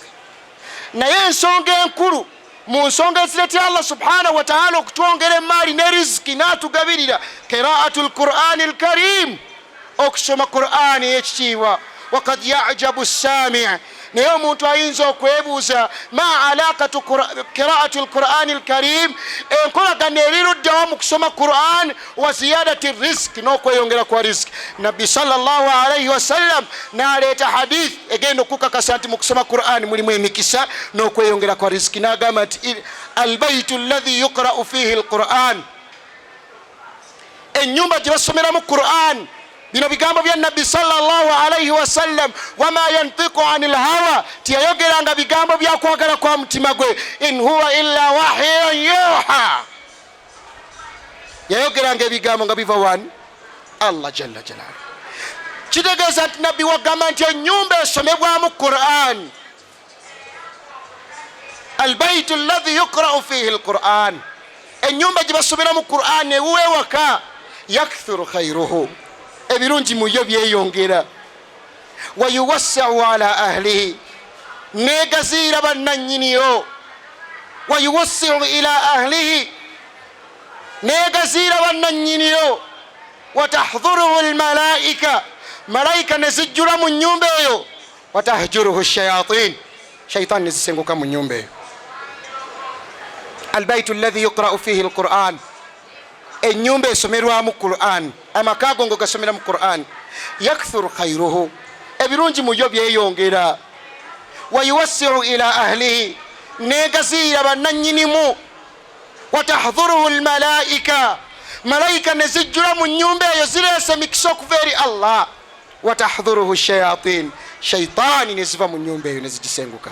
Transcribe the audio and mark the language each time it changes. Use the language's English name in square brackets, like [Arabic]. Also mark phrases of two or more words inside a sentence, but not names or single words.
[Ganda] Naye ensonga enkulu mu nsonga ezireetera [Arabic] الله سبحانه وتعالى [Ganda] okutwongera emaali ne riziki n'atugabirira [Arabic] قراءة القرآن الكريم [Ganda] okusoma Qur'ani ekitiibwa. [Arabic] وقد يعجب السامع' [Ganda] naye omuntu ayinza okwebuuza [Arabic] ما علاقة قراءة القرآن الكريم [Ganda] enkolagana eriruddawo mu kusoma Qur'an [Arabic] وزيادة [Ganda] riziki n'okweyongera kwa riziki. Nabbi [Arabic] صلى الله عليه وسلم [Ganda] n'aleeta hadith egenda okukakasa nti mu kusoma Qur'an mulimu emikisa n'okweyongera kwa riziki n'agamba nti [Arabic] البيت الذي يقرأ فيه القرآن [Ganda] ennyumba gye basomeramu Qur'an. Bino bigambo bya Nabbi [Arabic] صلى الله عليه وسلم وما ينطق عن الهوى [Ganda] tiyayogeranga bigambo byakwagala kwa mutima gwe [Arabic] إن هو إلا وحي يوحى [Ganda] yayogeranga ebigambo nga biva wani [Arabic] الله جل جلاله. [Ganda] Kitegeeza nti Nabbi wagamba nti ennyumba esomebwamu Qur'an [Arabic] البيت الذي يقرأ فيه [Ganda] alquran ennyumba gye basomeramu Qur'an ewuwe waka [Arabic] يكثر خيره [Ganda] ebirungi muyo byeyongera [Arabic] ويوسع على أهله [Ganda] negaziira bannannyiniyo [Arabic] ويوسع إلى أهله [Ganda] negaziira bannannyiniyo [Arabic] وتحضره الملائكة [Ganda] malaika nezijjula mu nnyumba eyo [Arabic] وتهجره الشياطين [Ganda] shaitan nezisenguka mu nnyumba eyo. [Arabic] البيت الذي يقرأ فيه القرآن [Ganda] ennyumba esomerwamu Qur'an amaka ago gasomeramu Qur'an [Arabic] يكثر خيره [Ganda] ebirungi muyo byeyongera [Arabic] ويوسع إلى أهله [Ganda] negaziira bannannyinimu [Arabic] وتحضره الملائكة [Ganda] malaika nezijjula mu nnyumba eyo zireese emikisa okuva eri Allah [Arabic] وتحضره الشياطين [Ganda] shaitani neziva mu nnyumba eyo nezigisenguka.